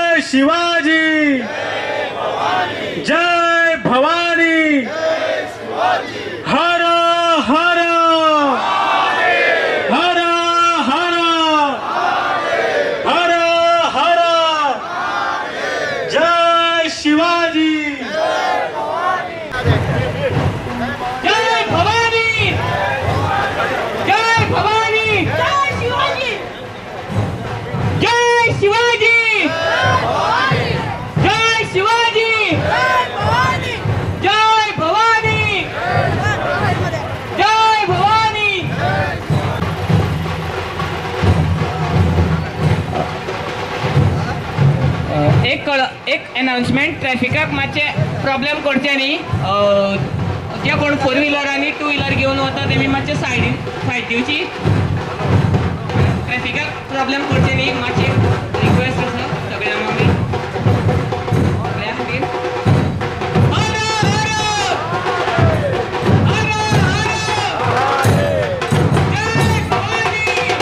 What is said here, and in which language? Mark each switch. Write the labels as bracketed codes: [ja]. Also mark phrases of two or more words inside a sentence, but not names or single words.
[mr] शिवाजी, जय भवानी, हर हर हर हर हर हर, जय शिवाजी, जय भवानी, जय भवानी, जय शिवाजी, जय शिवाजी, जय शिवाजी, जय भवानी, जय भवानी. [kok] एक अनाउन्समेंट, ट्रॅफिकाक मातशे प्रॉब्लेम करचे न्ही. जे कोण 4 व्हीलर आणि 2 व्हीलर घेऊन वता तेमी मातशे सायड दिवची. ट्रॅफिकाक प्रॉब्लेम करचे न्ही, मातशे रिक्वेस्ट आसा सगळ्यांक आमी सगळ्या खातीर. [mr] हर हर हर हर, जय भवानी.